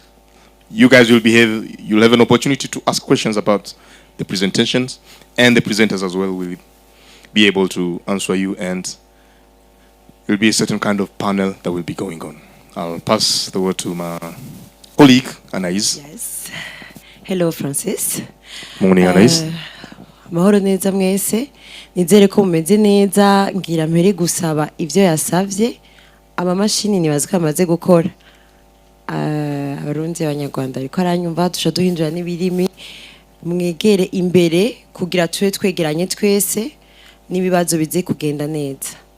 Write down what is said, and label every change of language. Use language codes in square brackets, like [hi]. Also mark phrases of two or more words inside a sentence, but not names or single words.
[en] You guys you'll have an opportunity to ask questions about the presentations, and the presenters as well will be able to answer you, and there will be a certain kind of panel that will be going on. I'll pass the word to my colleague, Anais. Yes. Hello, Francis. Morning, Anais. [rn] Mahoro neza mwese, nizere ko mumeze neza, ngira mpere gusaba ivyo yasavye amamashini nibaza ko amaze gukora. Abarundi abanyarwanda ariko aranyumva tusha duhindura n'ibirimi, mwegere imbere kugira tube twegeranye twese n'ibibazo bize kugenda neza.